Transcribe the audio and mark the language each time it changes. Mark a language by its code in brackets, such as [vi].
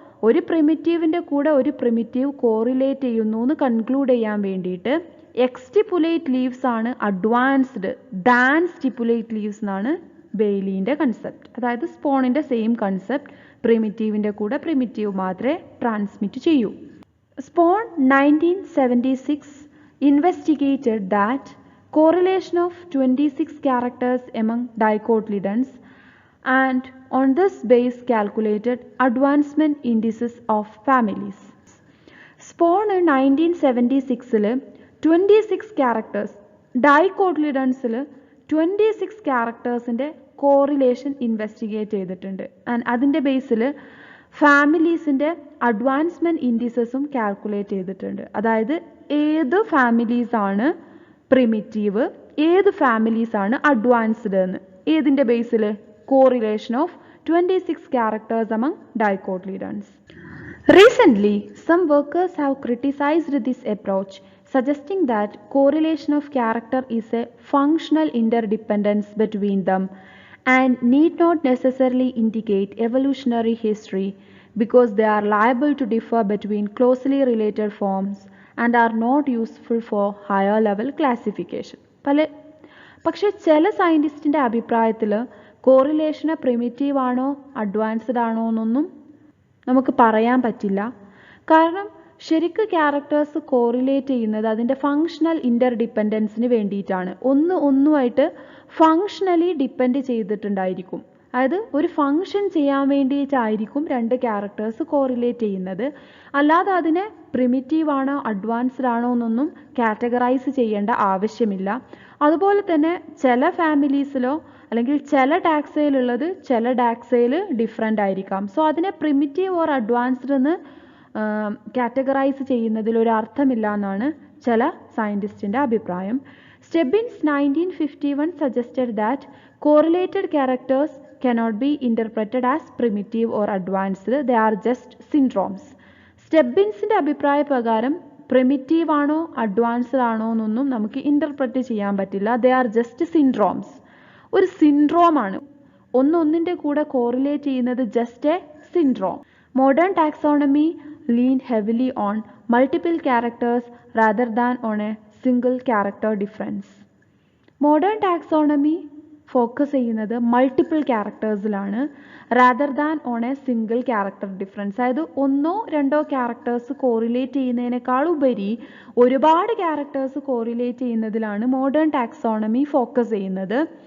[ml] ഒരു പ്രിമിറ്റീവിൻ്റെ കൂടെ ഒരു പ്രിമിറ്റീവ് കോറിലേറ്റ് ചെയ്യുന്നു എന്ന് കൺക്ലൂഡ് ചെയ്യാൻ വേണ്ടിയിട്ട് എക്സ്റ്റിപ്പുലേറ്റ് ലീവ്സ് ആണ് അഡ്വാൻസ്ഡ് ദാൻ സ്റ്റിപ്പുലേറ്റ് ലീവ്സ് എന്നാണ് ബെയ്ലീൻ്റെ കൺസെപ്റ്റ്. അതായത് സ്പോണിൻ്റെ സെയിം കൺസെപ്റ്റ്, പ്രിമിറ്റീവിൻ്റെ കൂടെ പ്രിമിറ്റീവ് മാത്രമേ ട്രാൻസ്മിറ്റ് ചെയ്യൂ. [en] Sporne 1976 investigated that correlation of 26 characters among dicotyledons and on this base calculated advancement indices of families. [ml] Spawn 1976 26 characters dicotyledons 26 charactersന്റെ correlation investigate ചെയ്തിട്ടുണ്ട്. And അതിൻ്റെ ബേസിൽ ഫാമിലീസിൻ്റെ advancement ഇൻഡിസസും calculate ചെയ്തിട്ടുണ്ട്. അതായത് ഏത് ഫാമിലീസാണ് പ്രിമിറ്റീവ്, ഏത് ഫാമിലീസാണ് അഡ്വാൻസ്ഡ് എന്ന്. ഏതിൻ്റെ ബേസിൽ? [en] Correlation of 26 characters among dicotyledons. Recently, some workers have criticized this approach, suggesting that correlation of character is a functional interdependence between them and need not necessarily indicate evolutionary history because they are liable to differ between closely related forms and are not useful for higher level classification. [ml] പക്ഷേ ചില സയൻറ്റിസ്റ്റിൻ്റെ അഭിപ്രായത്തിൽ കോറിലേഷന് primitive ആണോ advanced ആണോ എന്നൊന്നും നമുക്ക് പറയാൻ പറ്റില്ല. കാരണം ശരിക്കും ക്യാരക്ടേഴ്സ് കോറിലേറ്റ് ചെയ്യുന്നത് അതിൻ്റെ ഫങ്ഷണൽ ഇൻ്റർഡിപ്പെൻഡൻസിന് വേണ്ടിയിട്ടാണ്. ഒന്നുമായിട്ട് ഫങ്ഷണലി ഡിപ്പെൻഡ് ചെയ്തിട്ടുണ്ടായിരിക്കും. അതായത് ഒരു ഫങ്ഷൻ ചെയ്യാൻ വേണ്ടിയിട്ടായിരിക്കും രണ്ട് ക്യാരക്ടേഴ്സ് കോറിലേറ്റ് ചെയ്യുന്നത്. അല്ലാതെ അതിനെ പ്രിമിറ്റീവ് ആണോ അഡ്വാൻസ്ഡ് ആണോ എന്നൊന്നും കാറ്റഗറൈസ് ചെയ്യേണ്ട ആവശ്യമില്ല. അതുപോലെ തന്നെ ചില ഫാമിലീസിലോ അല്ലെങ്കിൽ ചില ടാക്സയിലുള്ളത് ചില ടാക്സയിൽ ഡിഫറെൻ്റ് ആയിരിക്കാം. സോ അതിനെ പ്രിമിറ്റീവ് ഓർ അഡ്വാൻസ്ഡ് എന്ന് കാറ്റഗറൈസ് ചെയ്യുന്നതിൽ ഒരു അർത്ഥമില്ല എന്നാണ് ചില സയൻറ്റിസ്റ്റിൻ്റെ അഭിപ്രായം. [en] Stebbins 1951 suggested that correlated characters cannot be interpreted as primitive or advanced. They are just syndromes. [ml] സ്റ്റെബിൻസിൻ്റെ അഭിപ്രായ പ്രകാരം പ്രിമിറ്റീവ് ആണോ അഡ്വാൻസ്ഡ് ആണോ എന്നൊന്നും നമുക്ക് ഇൻ്റർപ്രറ്റ് ചെയ്യാൻ പറ്റില്ല. [en] They are just syndromes. [ml] ഒരു സിൻഡ്രോമാണ്. ഒന്നിൻ്റെ കൂടെ കോറിലേറ്റ് ചെയ്യുന്നത് [en] Just a syndrome. Modern taxonomy lean heavily on multiple characters rather than on a single character difference. [ml] Modern taxonomy focus ചെയ്യുന്നത് multiple ക്യാരക്ടേഴ്സിലാണ് [en] Rather than on a single character difference. [ml] അതായത് ഒന്നോ രണ്ടോ characters correlate ചെയ്യുന്നതിനേക്കാൾ ഉപരി ഒരുപാട് characters correlate ചെയ്യുന്നതിലാണ് modern taxonomy focus ചെയ്യുന്നത്.